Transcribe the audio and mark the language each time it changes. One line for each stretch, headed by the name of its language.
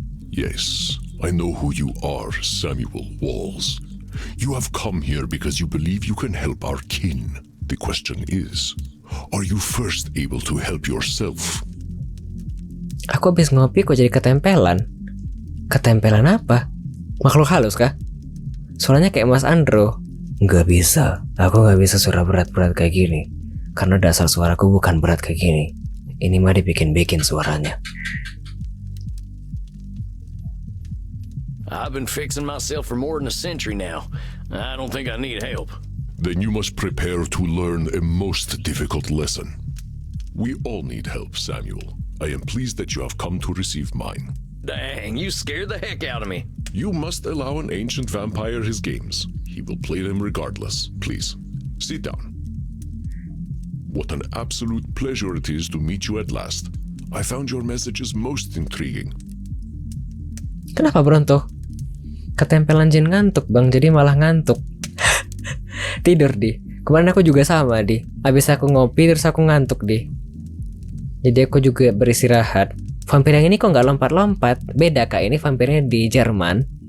English: Yes, I know who you are, Samuel Walls. You have come here because you believe you can help our kin. The question is, are you first able to help yourself?
Indonesian: Aku habis ngopi kok jadi ketempelan. Ketempelan apa? Makhluk halus kah? Suaranya kayak Mas Andro. Nggak bisa, aku nggak bisa suara berat-berat kayak gini. Karena dasar suaraku bukan berat kayak gini. Ini mah dibikin-bikin suaranya.
English: I've been fixing myself for more than a century now. I don't think I need help. Then you must prepare to learn a most difficult lesson. We all need help, Samuel. I am pleased that you have come to receive mine. Dang, you scared the heck out of me. You must allow an ancient vampire his games. He will play them regardless. Please, sit down. What an absolute pleasure it is to meet you at last. I found your messages most intriguing.
Indonesian: Kenapa Bronto? Ketempelan jin ngantuk bang, jadi malah ngantuk. Tidur di. Kemarin aku juga sama di. Abis aku ngopi terus aku ngantuk di. Jadi aku juga beristirahat. Vampir yang ini kok nggak lompat-lompat? Beda kak, ini vampirnya di Jerman.